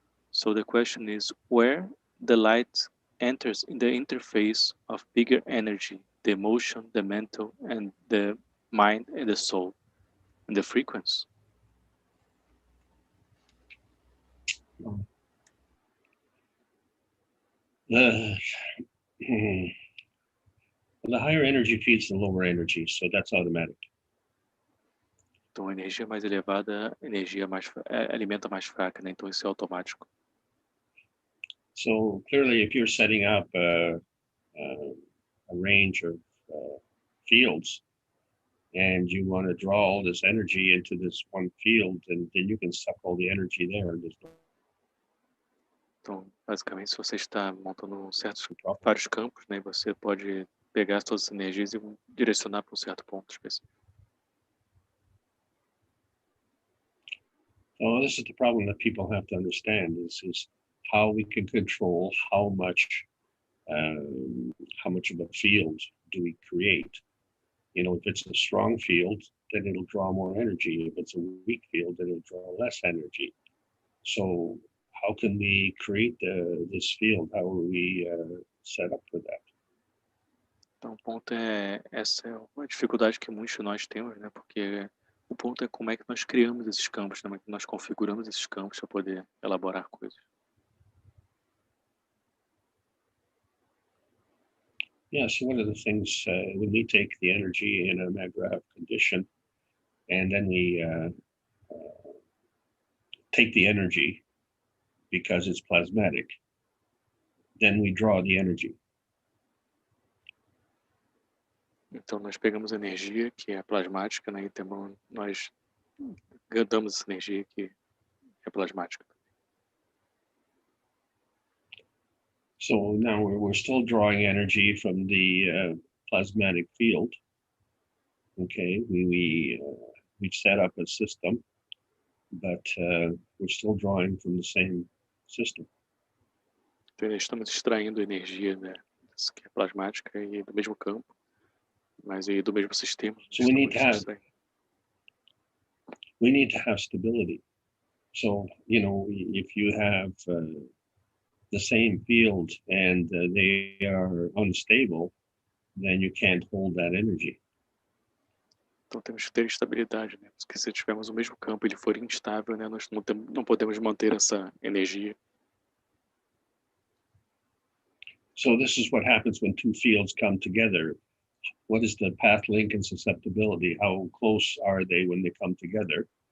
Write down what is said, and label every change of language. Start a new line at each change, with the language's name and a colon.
English: So the question is where the light enters in the interface of bigger energy, the emotion, the mental, and the mind and the soul, and the frequency. The higher energy feeds the lower energy, so that's automatic.
Portuguese: Então, a energia mais elevada, alimenta mais fraca, né? Então isso é automático.
English: So clearly, if you're setting up a range of fields, and you want to draw all this energy into this one field, and then you can suck all the energy there.
Portuguese: Então, basicamente, se você está montando vários campos, né, você pode pegar todas as energias e direcionar para um certo ponto específico.
English: So this is the problem that people have to understand: is how we can control how much of a field do we create. You know, if it's a strong field, then it'll draw more energy. If it's a weak field, then it'll draw less energy. So how can we create this field? How are we set up for that?
Portuguese: Então, o ponto essa é uma dificuldade que muitos de nós temos, né? Porque o ponto é como é que nós criamos esses campos, né? Como é que nós configuramos esses campos para poder elaborar coisas.
English: Yeah, so one of the things, when we take the energy in a maggrav condition, and then we take the energy because it's plasmatic, then we draw the energy.
Portuguese: Então, nós pegamos energia que é plasmática, né? E nós damos essa energia que é plasmática.
English: So now we're still drawing energy from the plasmatic field. Okay, we've set up a system, but we're still drawing from the same system.
Portuguese: Então, estamos extraindo energia, né, que é plasmática e do mesmo campo, mas aí do mesmo sistema.
English: So we need to have stability. So, you know, if you have the same field and they are unstable, then you can't hold that energy.
Portuguese: Então temos que ter estabilidade, né? Porque se tivermos o mesmo campo e ele for instável, né, nós não podemos manter essa energia.
English: So this is what happens when two fields come together. What is the path link and susceptibility? How close are they when they come together?